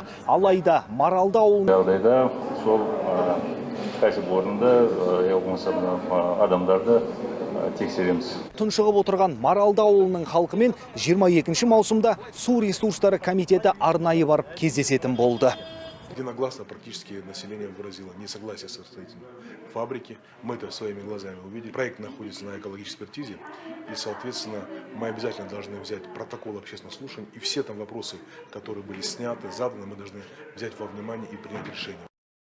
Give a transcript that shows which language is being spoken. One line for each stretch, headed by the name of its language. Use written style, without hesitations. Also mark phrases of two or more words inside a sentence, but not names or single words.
Kazakh: Алайда Маралды ауылының жағдайда сол кәсіпорынды болмаса адамдарды тексереміз. тұншығып отырған Маралды ауылының халқымен 22 маусымда су ресурстары комитеті арнайы барып кездесетін болды.
Russian: Единогласно практически население выразило несогласие со строительством фабрики. Мы это своими глазами увидели. Проект находится на экологической экспертизе. И, соответственно, мы обязательно должны взять протокол общественных слушаний. И все там вопросы, которые были сняты, заданы, мы должны взять во внимание и принять решение.